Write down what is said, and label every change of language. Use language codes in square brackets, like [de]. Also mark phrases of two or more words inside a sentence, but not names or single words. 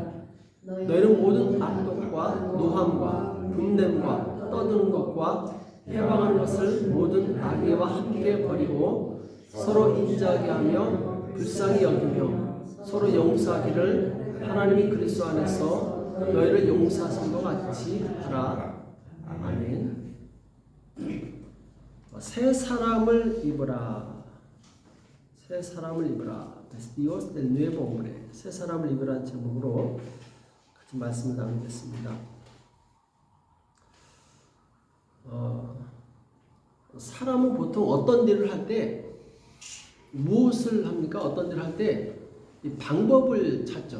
[ko] 너희는 모든 악독과 노함과 분냄과 떠드는 것과 해방하는 것을 모든 악의와 함께 버리고 서로 인자하게 하며 불쌍히 여기며 서로 용서하기를 하나님이 그리스도 안에서 너희를 용서하신 것 같이 하라. 아멘. 새 사람을 입으라. 새 사람을 입으라. [es] Dios del nuevo hombre. [ko] 새 사람을 입으라는 제목으로 같이 말씀을 나누겠습니다. 사람은 보통 어떤 일을 할 때 무엇을 합니까? 어떤 일을 할 때 이 방법을 찾죠.